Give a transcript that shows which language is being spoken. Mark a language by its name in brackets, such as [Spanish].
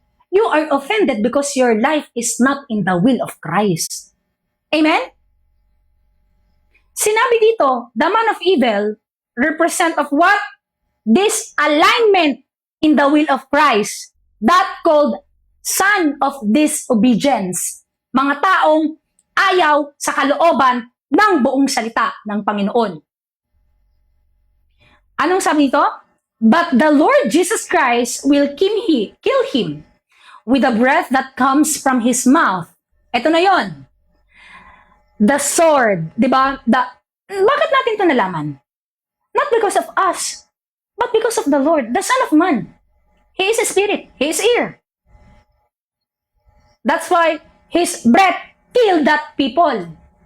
[English] You are offended because your life is not in the will of Christ. Amen? [Filipino] Sinabi dito, [English] the man of evil represent of what? This alignment in the will of Christ. That called son of disobedience. [Filipino] Mga taong ayaw sa kalooban ng buong salita ng Panginoon. Anong sabi dito? [English] But the Lord Jesus Christ will kill him with the breath that comes from his mouth. [Filipino] Ito na yon. [English] The sword. [Filipino] Diba? Bakit natin ito nalaman? [English] Not because of us, but because of the Lord, the Son of Man. He is a spirit. He is here. That's why his breath killed that people.